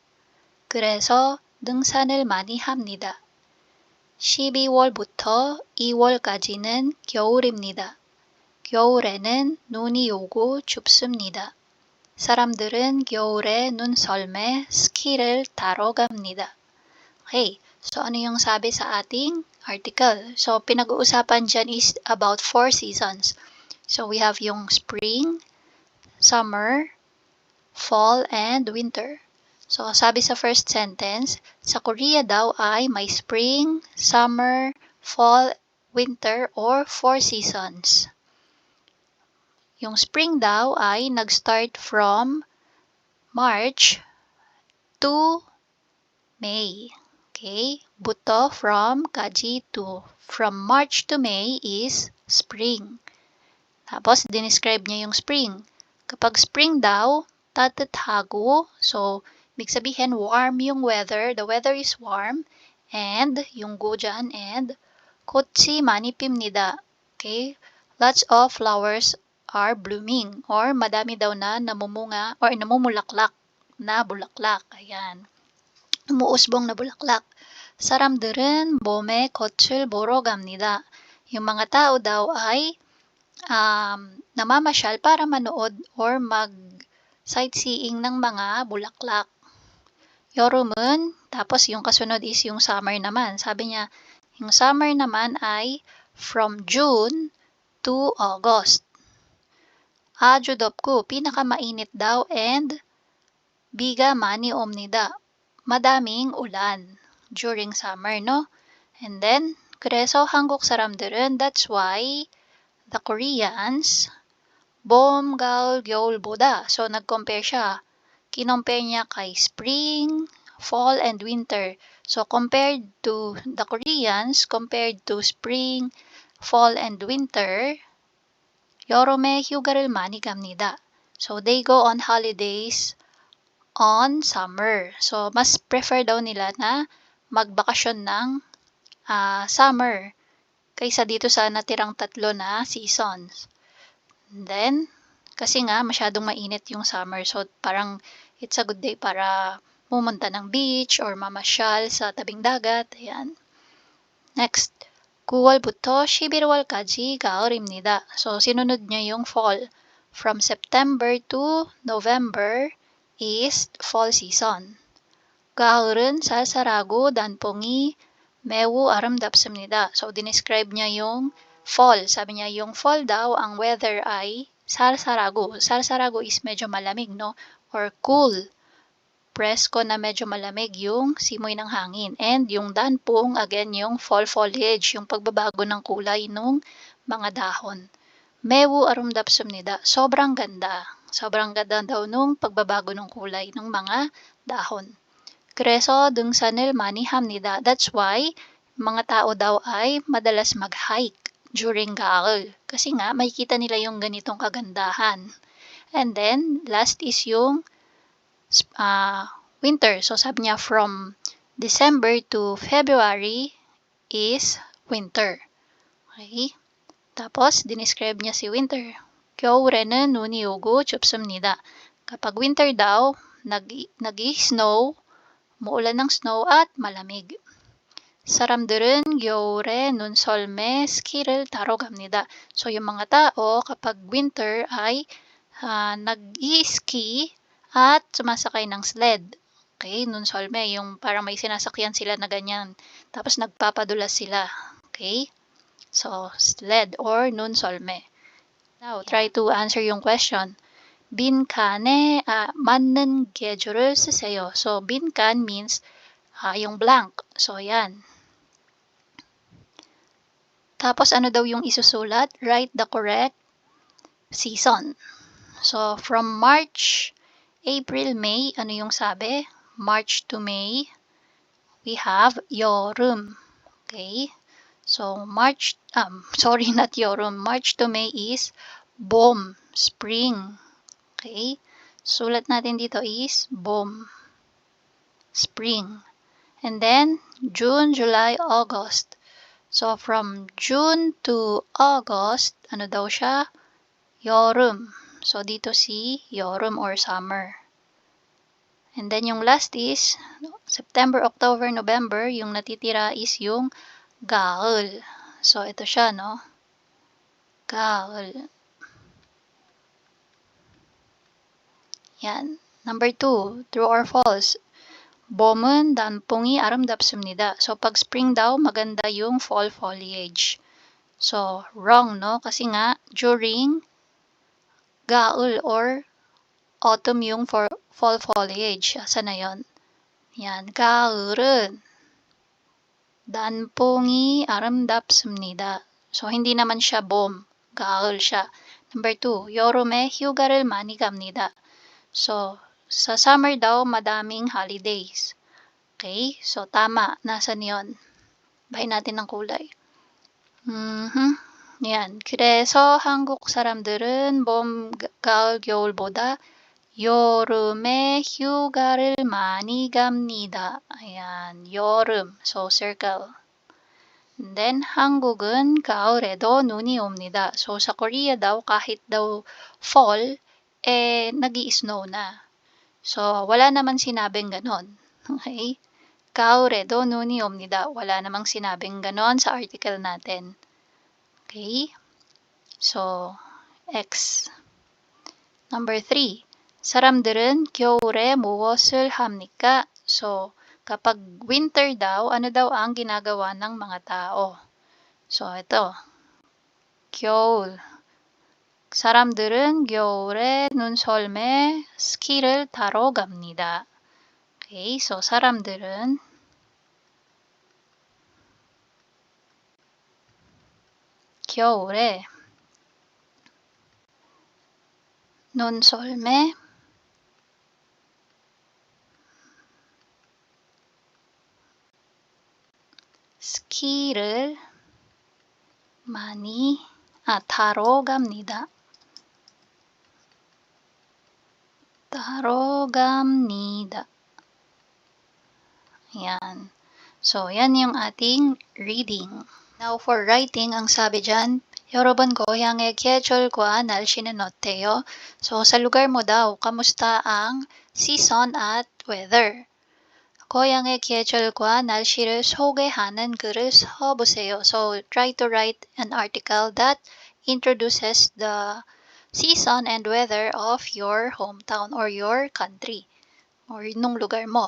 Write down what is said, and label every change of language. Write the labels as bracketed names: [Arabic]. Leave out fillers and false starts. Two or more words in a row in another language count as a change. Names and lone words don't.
[Korean] 그래서 등산을 많이 합니다. 12월부터 2월까지는 겨울입니다. 겨울에는 눈이 오고 춥습니다. 사람들은 겨울에 눈썰매 스키를 타러 갑니다. [Filipino] Okay, so ano yung sabi sa ating article? So pinag-uusapan dyan is about 4 seasons. [English] So we have yung spring, summer, fall, and winter. [Filipino] So sabi sa first sentence, sa Korea daw ay may [English] spring, summer, fall, winter, or 4 seasons. [Filipino] Yung spring daw ay nag-start [English] from March to May. [Filipino] Okay? Buto from Kaji to. [English] From March to May is spring. [Filipino] Tapos, dinescribe niya yung spring. Kapag spring daw, tatathago. So, ibig sabihin, warm yung weather. [English] The weather is warm. And, [Filipino] yung go dyan, and, [Korean] 꽃이 많이 핍니다. [English] Okay? Lots of flowers are blooming. Or, [Filipino] madami daw na namumunga, or namumulaklak na bulaklak. Ayan. Umuusbong na bulaklak. [Korean] 사람들은 봄에 꽃을 보러 갑니다. [Filipino] Yung mga tao daw ay namamasyal para manood or mag-sightseeing ng mga bulaklak. 여름은, tapos yung kasunod is yung summer naman. Sabi niya, yung summer naman ay [English] from June to August. [Korean] 아주 덥고, [Filipino] pinakamainit daw, and [Korean] 비가 많이 옵니다. [Filipino] Madaming ulan [English] during summer, [Filipino] no? [English] And then, [Korean] 그래서 한국 사람들은, [English] that's why the Koreans, [Korean] 봄, 가을, 겨울보다. [Filipino] So, nag-compare siya. Kinompare niya kay [English] spring, fall, and winter. So, compared to the Koreans, compared to spring, fall, and winter, [Korean] 여름에 휴가를 많이 갑니다. [English] So, they go on holidays on summer. So, [Filipino] mas prefer daw nila na magbakasyon ng summer kaysa dito sa natirang 3 na seasons. And then, kasi nga masyadong mainit yung summer. So, parang [English] it's a good day [Filipino] para pumunta ng beach or mamasyal sa tabing dagat. Ayan. [English] Next. [Korean] 9월부터 11월까지 가을입니다. [Filipino] So, sinunod niya yung fall. [English] From September to November is fall season. [Korean] 가을은 쌀쌀하고 단풍이 매우 아름답습니다. [Filipino] So, dinescribe niya yung fall. Sabi niya, yung fall daw, ang weather ay 쌀쌀하고. 쌀쌀하고 is medyo malamig, no? Or cool. Presko na medyo malamig yung simoy ng hangin. And yung danpong, again, yung [English] fall foliage, [Filipino] yung pagbabago ng kulay ng mga dahon. [Korean] 매우 아름답습니다. [Filipino] Sobrang ganda. Sobrang ganda daw nung pagbabago ng kulay ng mga dahon. [Korean] 그래서 등산을 많이 합니다. [English] That's why [Filipino] mga tao daw ay madalas mag-hike during gaul. Kasi nga, makikita nila yung ganitong kagandahan. [English] And then, last is yung winter. So, sabi niya from December to February is winter. Okay? [Filipino] Tapos, dinescribe niya si winter. [Korean] 겨울에는 눈이 오고 춥습니다. [Filipino] Kapag winter daw, nag-snow, muulan ng snow at malamig. [Korean] 사람들은 겨울에 눈썰매 스키를 타러 갑니다. [Filipino] So, yung mga tao, kapag winter ay nag-i-ski at sumasakay ng sled. Okay, nunsolme, yung parang may sinasakyan sila na ganyan. Tapos nagpapadulas sila. [English] Okay? So, sled or nunsolme. Now, try to answer yung question. [Korean] 빈칸에 맞는 계절을 쓰세요. [English] So, 빈칸 means yung blank. So, yan. [Filipino] Tapos, ano daw yung isusulat? [English] Write the correct season. So, from March, April, [Filipino] May, ano yung sabi? [English] March to May, we have 여름. Okay? So, not 여름. March to May is 봄, spring. [Filipino] Okay? Sulat natin dito is 봄, spring. [English] And then, June, July, August. So, from June to August, [Filipino] ano daw siya? 여름. So, dito si 여름 or summer. [English] And then, yung last is September, October, November. [Filipino] Yung natitira is yung 가을. So, ito siya, no? 가을. Yan. [English] Number 2, true or false? [Korean] 봄은 단풍이 아름답습니다. [Filipino] So, pag spring daw, maganda yung [English] fall foliage. [Filipino] So, wrong, no? Kasi nga, during gaul or autumn yung [English] fall foliage. [Filipino] Asa na yon? Yan. [Korean] 가을은 단풍이 아름답습니다. [Filipino] So, hindi naman siya 봄. 가을 siya. Number 2, [Korean] 여름에 휴가를 많이 갑니다. [Filipino] So, sa summer daw, madaming holidays. Okay? So, tama. Nasaan yon? Bahin natin ng kulay. Yan. [Korean] 그래서 한국 사람들은 봄, 가을, 겨울보다 여름에 휴가를 많이 갑니다. [Filipino] Ayan. 여름. [English] So, circle. And then, [Korean] 한국은 가을에도 눈이 옵니다. [Filipino] So, sa Korea daw, kahit daw fall, nag-i-snow na. So, wala namang sinabing ganon. [Korean] Okay? 가을에도 눈이 옵니다. [Filipino] Wala namang sinabing ganon sa article natin. [English] Okay? So, X. Number 3. [Korean] 사람들은 겨울에 무엇을 합니까? [Filipino] So, kapag winter daw, ano daw ang ginagawa ng mga tao? So, ito. [Korean] 겨울. 사람들은 겨울에 눈썰매 스키를 타러 갑니다. [English] Okay, so [Korean] 사람들은 겨울에 눈썰매 스키를 많이 타러 갑니다. 타러 갑니다. [Filipino] Ayan. So, yan yung ating reading. [English] Now, for writing, [Filipino] ang sabi dyan, [Korean] 여러분 고향의 계절과 날씨는 어때요? [Filipino] So, sa lugar mo daw, kamusta ang season at weather? [Korean] 고향의 계절과 날씨를 소개하는 글을 써보세요. [English] So, try to write an article that introduces the season and weather of your hometown or your country or [Filipino] nung lugar mo.